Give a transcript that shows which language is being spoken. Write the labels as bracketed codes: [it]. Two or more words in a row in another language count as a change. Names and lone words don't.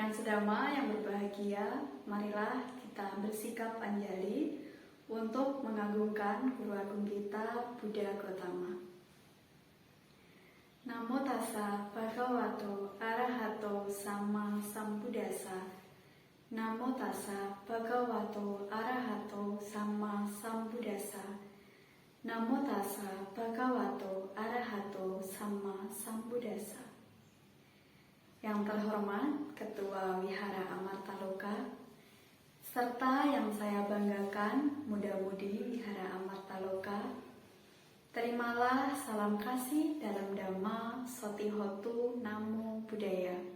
[id] sedama yang berbahagia, marilah kita bersikap anjali untuk mengagungkan Guru Agung kita, Buddha Gautama. [pi] Namo tassa bhagavato arahato sama sambuddhassa. Namo tassa bhagavato arahato sama sambuddhassa. Namo tassa bhagavato arahato sama sambuddhassa. [id] Yang terhormat Ketua Wihara Amartaloka, serta yang saya banggakan muda-mudi Wihara Amartaloka, terimalah salam kasih dalam Dhamma [pi] Sotihotu Namo Buddhaya.